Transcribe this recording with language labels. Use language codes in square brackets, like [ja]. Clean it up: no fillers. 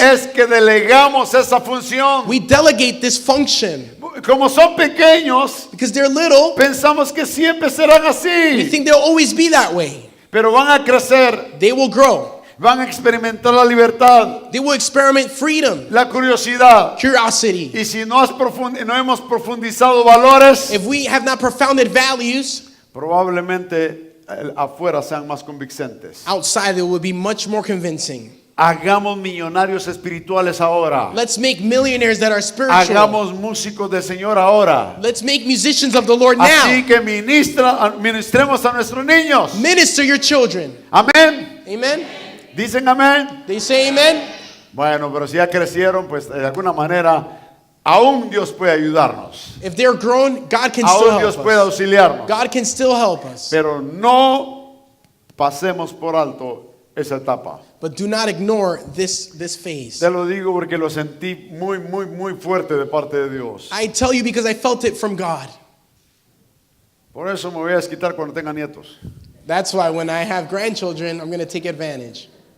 [es] es que delegamos esa función. [en] we delegate this function. [es] Como son pequeños, [en] Because they're little, [es] pensamos que siempre serán [en] we [es] así. [en] think they'll always be that way. [es] Pero van a crecer, [en] They will grow. [es] van a experimentar la libertad, [en] They will experiment freedom, [es] la curiosidad. [en] curiosity. [es] Y si no hemos profundizado valores, [en] If we have not profounded values, [es] probablemente afuera sean más convincentes. [en] outside it will be much more convincing. [es] Hagamos millonarios espirituales ahora. [en] Let's make millionaires that are spiritual. [es] Hagamos músicos del Señor ahora. [en] Let's make musicians of the Lord [es] Así [en] now. [es] que ministremos a nuestros niños. [en] Minister your children. [es] Amén. [en] Amen? [es] Dicen amén. [en] They say amen? [es] Bueno, pero si ya crecieron, pues de alguna manera aún Dios puede ayudarnos. [en] If they're grown, God can still [es] Aún Dios [en] help [es] puede [en] us. [es] auxiliarnos. [en] God can still help us. [es] Pero no pasemos por alto esa etapa. [en] But do not ignore this phase. [es] Te lo digo porque lo sentí muy, muy, muy fuerte de parte de Dios. [en] I tell you because I felt it from God. [es] Por eso me voy a desquitar cuando tenga nietos. [en] That's why when I have grandchildren, I'm going to take advantage.